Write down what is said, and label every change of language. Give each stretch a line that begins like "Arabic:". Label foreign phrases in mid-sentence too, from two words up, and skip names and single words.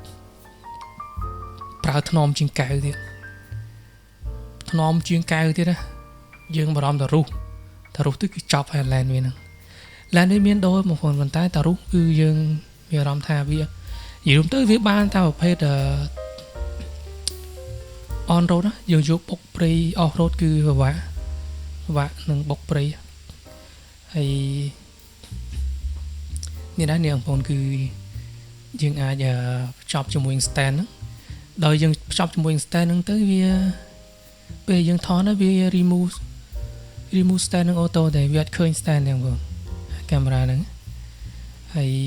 Khmer: ប្រើថ្នមជាងកែវទៀតថ្នមជាងកែវទៀតណាយើងបារម្ភតែរុះទៅគឺចប់ហើយឡែនវាហ្នឹងឡែនវាមានដូចបងប្អូនប៉ុន្តែតារុះគឺយើងមានអារម្មណ៍ថាវានិយាយរួមទៅវាបានតែប្រភេទ
English: on road
Khmer: ណាយើងយកបុកព្រៃ
English: off road
Khmer: គឺពិបាកនឹងបុកព្រៃហើយ នេះដែរនេះបងប្អូនគឺយើងអាចភ្ជាប់ជាមួយ stand ហ្នឹងដល់យើងភ្ជាប់ជាមួយ stand ហ្នឹងទៅវាពេលយើងថតណាវា
English: remove stand
Khmer: ហ្នឹងអូតូតែវាអត់ឃើញ stand ទេបងប្អូនកាមេរ៉ាហ្នឹងហើយ